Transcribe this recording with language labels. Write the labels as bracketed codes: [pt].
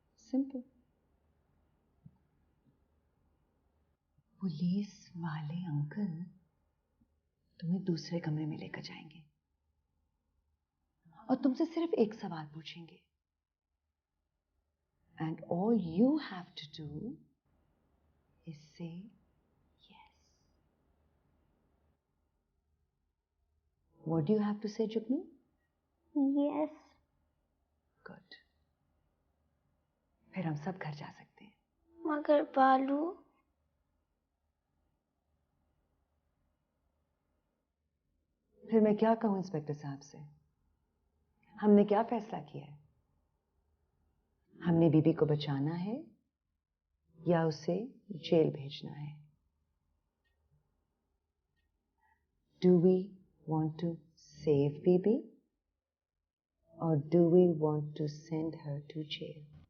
[hi] Simple. Police वाले uncle तुम्हें दूसरे कमरे में लेकर जाएंगे और तुमसे सिर्फ एक सवाल पूछेंगे। [en] And all you have to do is say yes. What do you have to say, Jugnu? Yes. [hi] Good. फिर हम सब घर जा सकते हैं। मगर बालू? फिर मैं क्या कहूं इंस्पेक्टर साहब से? हमने क्या फैसला किया है? हमने बीबी को बचाना है या उसे जेल भेजना है? [en] Do we want to save Bibi or do we want to send her to jail?